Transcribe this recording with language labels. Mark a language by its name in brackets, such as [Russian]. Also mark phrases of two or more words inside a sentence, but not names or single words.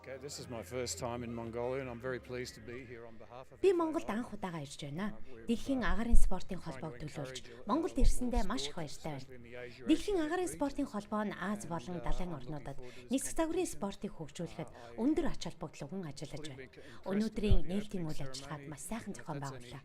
[English] This is my first time in Mongolia and I'm very pleased to be here on behalf of [Mongolian] Би Монголд анх удаага ирж байна. Дэлхийн агаарын спортын холбоог төлөөлж Монголд ирсэндээ маш их баяртай байна. Дэлхийн агаарын спортын холбоо нь Аз болон далайн орнуудад нисэх загварын спортыг хөгжүүлэхэд өндөр ач холбогдлогон ажиллаж байна. Өнөөдрийн нээлтийн үйл ажиллагааг маш сайхан зохион байгууллаа.